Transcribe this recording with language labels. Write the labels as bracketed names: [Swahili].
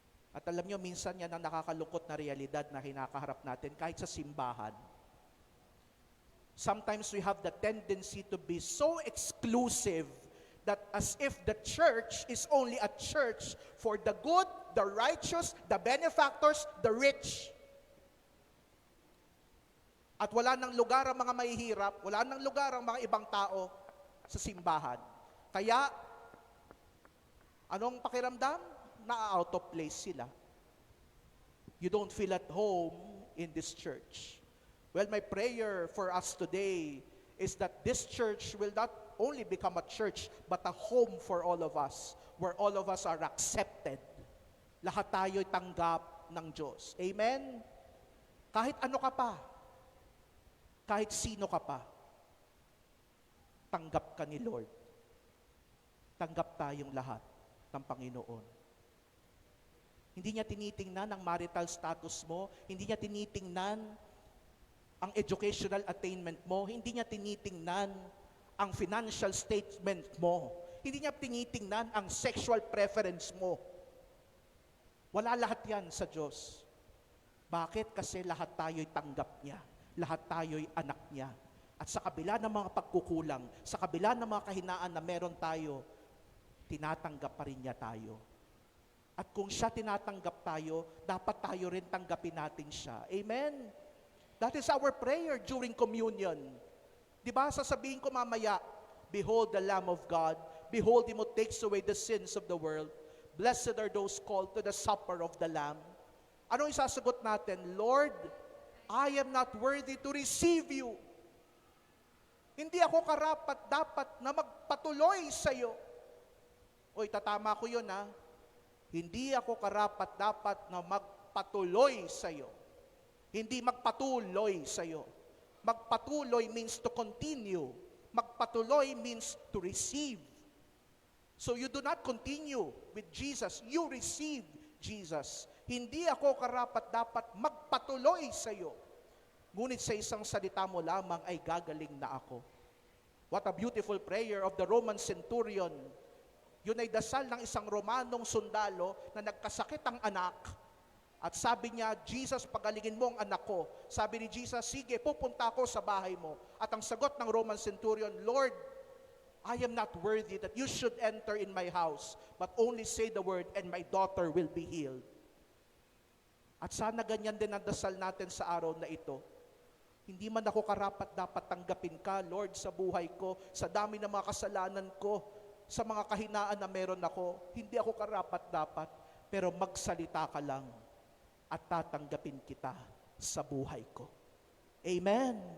[Filipino] At alam nyo, minsan yan ang nakakalungkot na realidad na kinakaharap natin kahit sa simbahan. [English] Sometimes we have the tendency to be so exclusive that as if the church is only a church for the good, the righteous, the benefactors, the rich. [Filipino] At wala nang lugar ang mga mahihirap, wala nang lugar ang mga ibang tao sa simbahan. Kaya, anong pakiramdam? Na-out of place sila. [English] You don't feel at home in this church. Well, my prayer for us today is that this church will not only become a church, but a home for all of us, where all of us are accepted. [Filipino] Lahat tayo'y tanggap ng Diyos. Amen? Kahit ano ka pa, kahit sino ka pa, tanggap ka ni Lord. Tanggap tayong lahat ng Panginoon. Hindi niya tinitingnan ang marital status mo, hindi niya tinitingnan ang educational attainment mo, hindi niya tinitingnan ang financial statement mo, hindi niya tinitingnan ang sexual preference mo. Wala lahat yan sa Diyos. Bakit? Kasi lahat tayo'y tanggap niya. Lahat tayo'y anak niya. At sa kabila ng mga pagkukulang, sa kabila ng mga kahinaan na meron tayo, tinatanggap pa rin niya tayo. At kung siya tinatanggap tayo, dapat tayo rin tanggapin natin siya. Amen? [English] That is our prayer during communion. [Filipino] Di ba, sasabihin ko mamaya, [English] behold the Lamb of God, behold Him who takes away the sins of the world. Blessed are those called to the supper of the Lamb. [Filipino] Ano isasagot natin? [English] Lord, I am not worthy to receive you. [Filipino] Hindi ako karapat dapat na magpatuloy sa iyo. Oy, tatama ko yun ha. Hindi ako karapat dapat na magpatuloy sa iyo. Hindi magpatuloy sa iyo. [English] Magpatuloy means to continue. Magpatuloy means to receive. So you do not continue with Jesus, you receive Jesus. [Filipino] Hindi ako karapat dapat magpatuloy sa iyo. Ngunit sa isang salita mo lamang ay gagaling na ako. [English] What a beautiful prayer of the Roman centurion. [Filipino] Yun ay dasal ng isang Romanong sundalo na nagkasakit ang anak. At sabi niya, Jesus, pagalingin mo ang anak ko. Sabi ni Jesus, sige, pupunta ako sa bahay mo. At ang sagot ng [English] Roman centurion, Lord, I am not worthy that you should enter in my house, but only say the word and my daughter will be healed. [Filipino] At sana ganyan din ang dasal natin sa araw na ito. Hindi man ako karapat dapat tanggapin ka, Lord, sa buhay ko, sa dami ng mga kasalanan ko, sa mga kahinaan na meron ako, hindi ako karapat dapat, pero magsalita ka lang at tatanggapin kita sa buhay ko. Amen.